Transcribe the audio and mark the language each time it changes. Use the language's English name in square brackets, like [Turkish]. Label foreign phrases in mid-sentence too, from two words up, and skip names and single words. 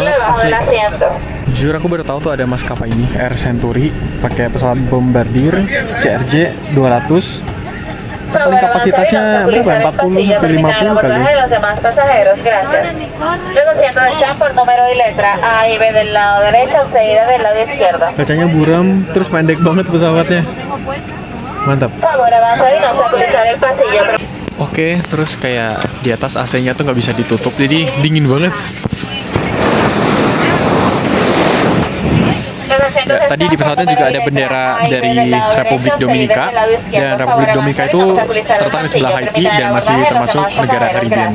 [Indonesian] banget, [Spanish] debajo del [Indonesian] asli. [Spanish] asiento. [Indonesian] Jujur aku baru tahu tuh ada maskapai ini, Air Century, pakai pesawat Bombardier CRJ 200. Paling kapasitasnya berapa? 40 sampai 50 kali. [Spanish] De los demás pasajeros, gracias. Los asientos están por número y letra A y B del lado derecho, seguida del lado izquierdo. [Indonesian] Kacanya buram, terus pendek banget pesawatnya. Mantap. [Spanish] Por favor, avanzar y no obstaculizar el pasillo. [Indonesian] Oke, terus kayak di atas AC-nya tuh nggak bisa ditutup, jadi dingin banget. Ya, tadi di pesawatnya juga ada bendera dari Republik Dominika, dan Republik Dominika itu terletak di sebelah Haiti dan masih termasuk negara Karibia.